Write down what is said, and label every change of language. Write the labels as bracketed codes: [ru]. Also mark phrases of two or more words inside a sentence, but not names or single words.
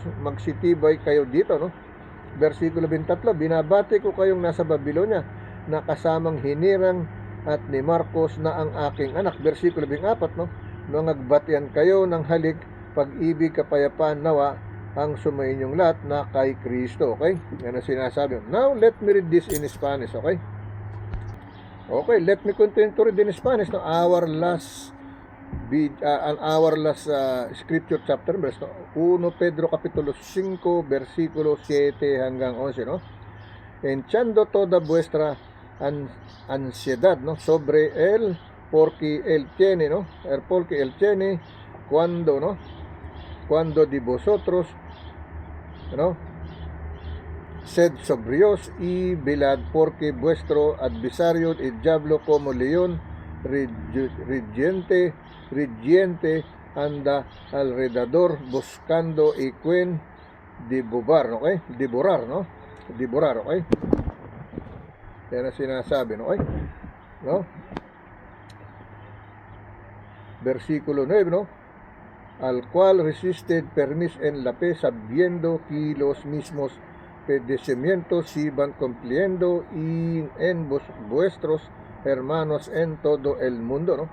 [tl] Magsitibay kayo dito, no. Versikulo 23, binabati ko kayong nasa Babylonia na kasamang hinirang at ni Marcos na ang aking anak. Versikulo 24, no, nung nagbatian kayo ng halik, pag-ibig, kapayapaan nawa ang sumainyong lahat na kay Kristo. Okay, yan ang sinasabi. [en] Now let me read this in Spanish. Okay, let me continue to read in Spanish, no. Our last scripture chapter verse, no? [es] 1 Pedro capítulo 5 versículo 7 hanggang 11, no. Echando toda vuestra ansiedad, no, sobre él, porque él tiene, no, cuando de vosotros, no, sed sobrios y velad, porque vuestro adversario el diablo como león rugiente anda alrededor buscando y quien devorar, okay? Devorar, [tl] okay? Yan ang sinasabi, no? Okay? No? [es] Versikulo 9, no, al cual resisted permis en la fe, sabiendo que los mismos padecimientos iban cumpliendo en vuestros hermanos en todo el mundo, no.